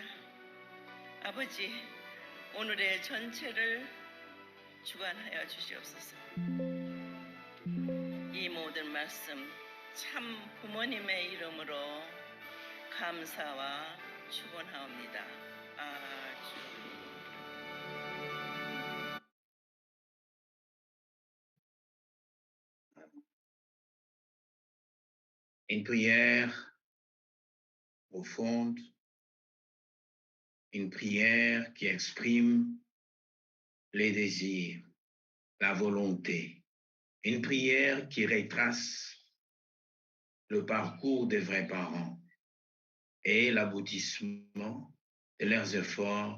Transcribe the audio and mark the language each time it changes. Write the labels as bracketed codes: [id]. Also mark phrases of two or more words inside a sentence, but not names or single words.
[ko] 아버지, 오늘의 전체를 주관하여 주시옵소서. 이 모든 말씀 참 부모님의 이름으로 감사와 축원하옵니다. 아주. [fr] Une prière profonde, une prière qui exprime les désirs, la volonté, une prière qui retrace le parcours des vrais parents et l'aboutissement de leurs efforts.